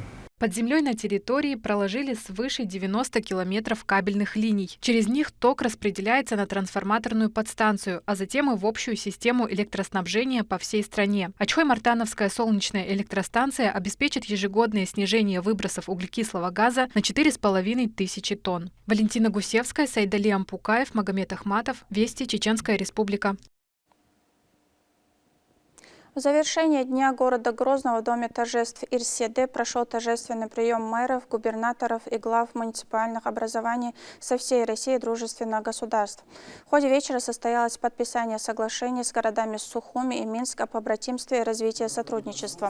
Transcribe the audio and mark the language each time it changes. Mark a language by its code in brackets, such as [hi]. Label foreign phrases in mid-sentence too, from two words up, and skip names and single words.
[ru] Под землей на территории проложили свыше 90 километров кабельных линий. Через них ток распределяется на трансформаторную подстанцию, а затем и в общую систему электроснабжения по всей стране. Ачхой-Мартановская солнечная электростанция обеспечит ежегодное снижение выбросов углекислого газа на 4500 тонн. Валентина Гусевская, Сайдали Ампукаев, Магомед Ахматов, Вести, Чеченская Республика. В завершение Дня города Грозного в Доме торжеств Ирседе прошел торжественный прием мэров, губернаторов и глав муниципальных образований со всей России и дружественных государств. В ходе вечера состоялось подписание соглашений с городами Сухуми и Минск о побратимстве и развитии сотрудничества.